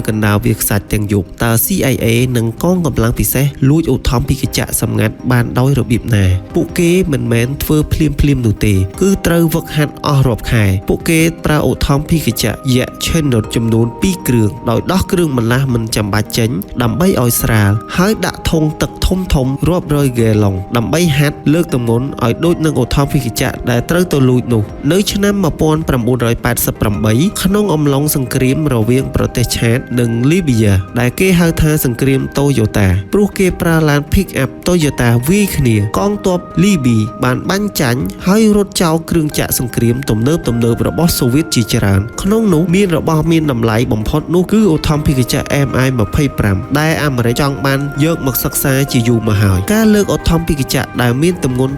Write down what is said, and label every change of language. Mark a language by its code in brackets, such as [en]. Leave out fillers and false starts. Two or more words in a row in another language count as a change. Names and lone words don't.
[km] កណ្ដាលវាលខ្សាច់ទាំងយប់តើ CIA និងកងកម្លាំងពិសេសលួចឧទ្ធម្ភាគចក្រសម្ងាត់បានដោយរបៀបណាពួកគេមិនមែនធ្វើភ្លាមនោះទេគឺត្រូវវឹកហាត់អស់រាប់ខែពួកគេប្រើឧទ្ធម្ភាគចក្រយក្ស Chinook ចំនួន2គ្រឿងដោយដោះគ្រឿងបន្លាស់មិនចាំបាច់ចេញដើម្បីឲ្យស្រាលហើយដាក់ធុងទឹកធំរាប់រយហ្គាឡុងដើម្បីហាត់លើកទម្ងន់ឲ្យដូចនឹងឧទ្ធម្ភាគចក្រដែលត្រូវទៅលួចនោះនៅឆ្នាំ 1988ក្នុងអំឡុងសង្គ្រាមរវាងប្រទេសឆាតនិងលីប៊ីយ៉ាដែលគេហៅថាសង្គ្រាមតូយ៉ូតាព្រោះគេប្រើឡាន [en] pick up [km] Toyota វាយគ្នាកងទ័ពលីប៊ីបានបាញ់ចាញ់ហើយរត់ចោលគ្រឿងចក្រសង្គ្រាមទំនើបរបស់សូវៀតជាច្រើនក្នុងនោះមានរបស់មានតម្លៃបំផុតនោះគឺឧទ្ធម្ភាគចក្រ Mi-25 ដែលអាមេរិកចង់បានយកមកសិក្សាជាយូរមកហើយការលើកឧទ្ធម្ភាគចក្រដែលមានទម្ងន់ទៅ